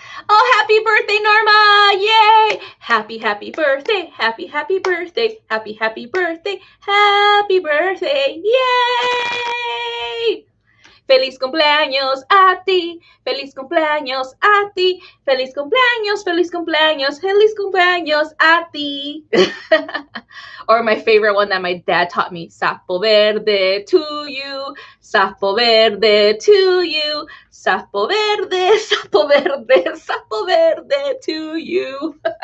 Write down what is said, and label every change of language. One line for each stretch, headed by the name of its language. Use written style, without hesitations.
English: Oh, happy birthday, Norma! Yay! Happy birthday, happy birthday, happy birthday, happy birthday, yay!
Spanish: Feliz cumpleaños a ti, feliz cumpleaños a ti, feliz cumpleaños, feliz cumpleaños, feliz cumpleaños a ti.
English: Or my favorite one that my dad taught me,
Spanish: sapo verde
English: to you, sapo verde to you, sapo verde, sapo verde, sapo verde to you.